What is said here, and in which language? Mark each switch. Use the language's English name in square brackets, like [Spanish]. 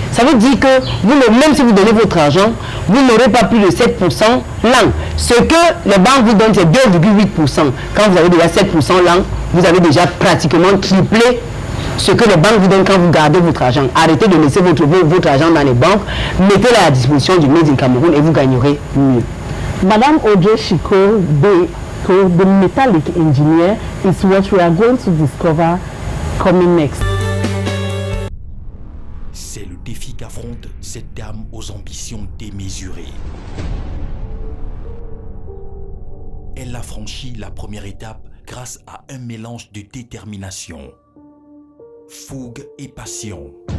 [French] Ça veut dire que même si vous donnez votre argent, vous n'aurez pas plus de 7% l'an. Ce que les banques vous donnent, c'est 2,8%. Quand vous avez déjà 7% l'an, vous avez déjà pratiquement triplé ce que les banques vous donnent quand vous gardez votre argent. Arrêtez de laisser votre argent dans les banques, mettez-le à la disposition du Made in Cameroun et vous gagnerez mieux. [English] Madame Audrey Chiko, the metallic engineer, is what we are going to discover coming next. [French] C'est le défi qu'affronte cette dame aux ambitions démesurées. Elle a franchi la première étape grâce à un mélange de détermination, fougue et passion.